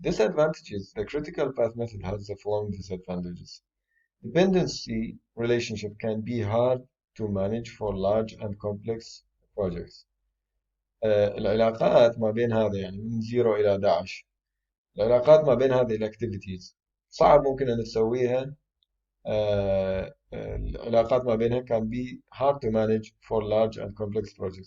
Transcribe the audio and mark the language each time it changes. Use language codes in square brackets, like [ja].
[en] Disadvantages: the critical path method has the following disadvantages. Dependency relationship can be hard to manage for large and complex projects. [ar] العلاقات ما بين هذا، يعني من 0 إلى 11، العلاقات ما بين هذه الأكتيفيتيز صعب ممكن أن تسويها. العلاقات ما بينها [en] can be hard to manage for large and complex projects.